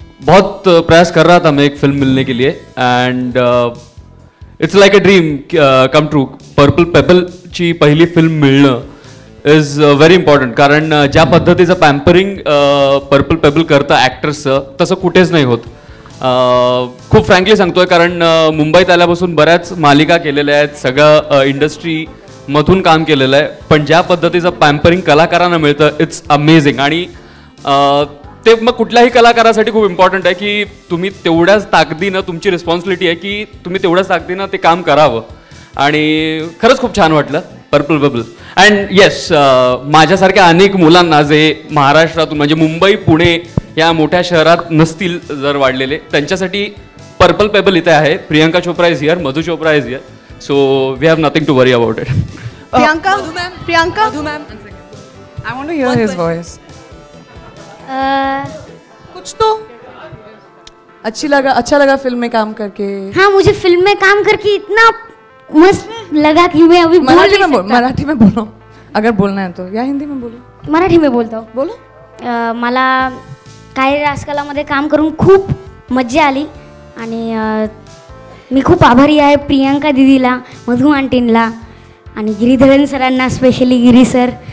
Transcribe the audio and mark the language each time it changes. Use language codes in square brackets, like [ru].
[hi] बहुत प्रयास कर रहा था मैं एक फिल्म मिलने के लिए [en] And it's like a dream come true. [mr] Purple पेबलची पहिली फिल्म मिळणं [en] is very important, [mr] कारण ज्या पद्धतीचं पॅम्परिंग पर्पल पेबल करतं ॲक्टर्सचं तसं कुठेच नाही होत। खूप फ्रँकली सांगतोय, कारण मुंबईत आल्यापासून बऱ्याच मालिका केलेल्या आहेत, सगळं इंडस्ट्रीमधून काम केलेलं आहे, पण ज्या पद्धतीचं पॅम्परिंग कलाकारांना मिळतं [en] It's amazing. [mr] आणि ते मग कुठल्याही कलाकारासाठी खूप इम्पॉर्टंट आहे की तुम्ही तेवढ्याच ताकदीनं, तुमची रिस्पॉन्सिबिलिटी आहे की तुम्ही तेवढ्याच ताकदीनं ते काम करावं। आणि खरंच खूप छान वाटलं पर्पल पेबल। अँड येस, माझ्यासारख्या अनेक मुलांना जे महाराष्ट्रातून म्हणजे मुंबई पुणे या मोठ्या शहरात नसतील जर वाढलेले, त्यांच्यासाठी पर्पल पेबल इथे आहे। [en] Priyanka Chopra is here, Madhu Chopra is here, so we have nothing to worry about it. Priyanka, Priyanka, I want to hear his voice. [hi] कुछ तो अच्छा लगा फिल्म में काम करके। हाँ, मुझे फिल्म में काम करके इतना मस्त लगा कि मैं अभी मराठी में बोलो अगर बोलना है तो, या हिंदी में बोलो? मराठी में बोलता हूँ। बोलो। [mr] मला कायरे रास्कलामध्ये काम करून खूप मज्जा आली आणि मी खूप आभारी आहे प्रियंका दीदीला, मधु आंटींना आणि गिरीधरन सरांना, स्पेशली गिरी सर।